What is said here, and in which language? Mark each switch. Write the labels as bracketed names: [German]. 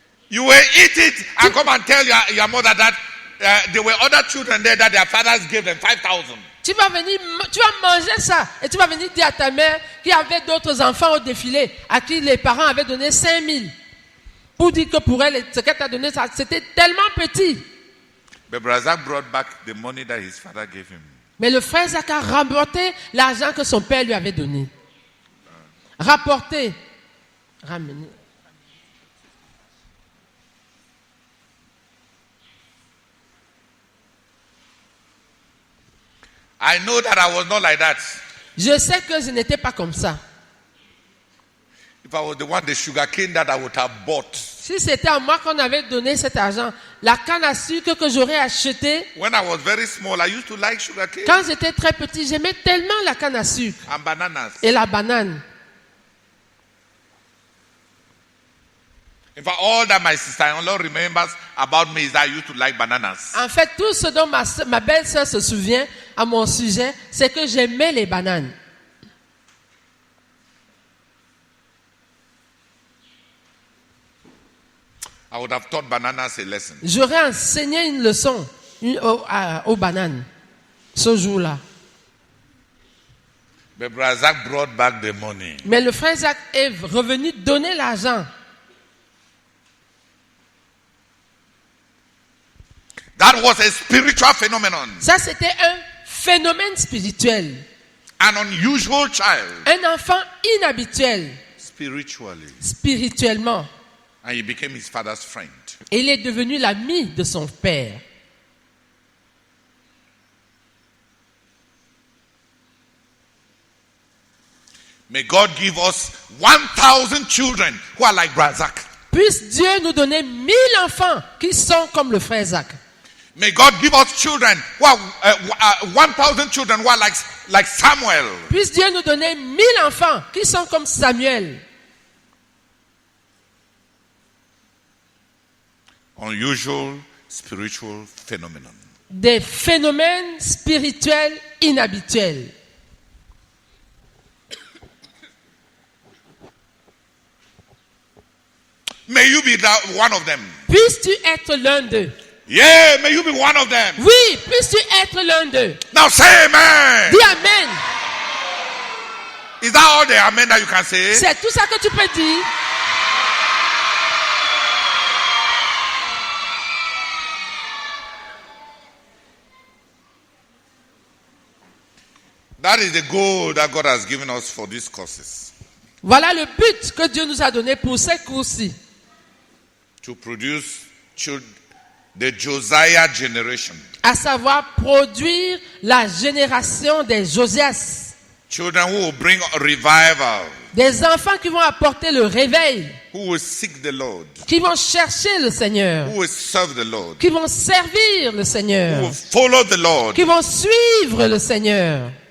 [English] You will eat it and come and tell your mother that there were other children there that their fathers gave them 5,000. [French] Tu vas manger ça et tu vas venir dire à ta mère qu'il y avait d'autres enfants au défilé à qui les parents avaient donné 5 000. Pour dire que pour elle, ce qu'elle t'a donné, c'était tellement petit. [English] But Brazak brought back the money that his father gave him. [French] Mais le frère Zach a rapporté l'argent que son père lui avait donné. Rapporté. Ramené. [English] I know that I was not like that. [French] Je sais que je n'étais pas comme ça. [English] If I was the one, the sugar cane that I would have bought. [French] Si c'était à moi qu'on avait donné cet argent, la canne à sucre que j'aurais achetée. [English] When I was very small, I used to like sugar cane. [French] Quand j'étais très petit, j'aimais tellement la canne à sucre [English] And bananas. [French] et la banane. [English] In fact, all that my sister-in-law remembers about me is that I used to like bananas. [French] En fait, tout ce dont ma belle-sœur se souvient à mon sujet, c'est que j'aimais les bananes. [English] I would have taught bananas a lesson. [French] J'aurais enseigné une leçon aux bananes ce jour-là. [English] But Brazak brought back the money. [French] Mais le frère Zach est revenu donner l'argent. [English] That was a spiritual phenomenon. [French] Ça, c'était un phénomène spirituel. [English] An unusual child. [French] Un enfant inhabituel. [English] Spiritually. [French] Spirituellement. [English] And he became his father's friend. [French] Et il est devenu l'ami de son père. [English] May God give us 1,000 children who are like Brazak. [French] Puisse Dieu nous donner 1000 enfants qui sont comme le frère Zach. [English] May God give us children who are 1,000 children who are like Samuel. [French] Puisse Dieu nous donner 1000 enfants qui sont comme Samuel. [English] Unusual spiritual phenomenon. [French] Des phénomènes spirituels inhabituels. [English] May you be one of them. [French] Puisses-tu être l'un d'eux? [English] Yeah, may you be one of them. [French] Oui, puisses-tu être l'un d'eux? [English] Now say amen. [French] Dis amen. [English] Is that all the amen that you can say? [French] C'est tout ça que tu peux dire. [English] That is the goal that God has given us for these courses. [French] Voilà le but que Dieu nous a donné pour ces cours-ci. [English] To produce the Josiah generation. [French] À savoir produire la génération des Josias. [English] Children who will bring revival. [French] Des enfants qui vont apporter le réveil. [English] Who will seek the Lord. [French] Qui vont chercher le Seigneur. [English] Who will serve the Lord. [French] Qui vont servir le Seigneur. [English] Who will follow the Lord. [French] Qui vont suivre le Seigneur.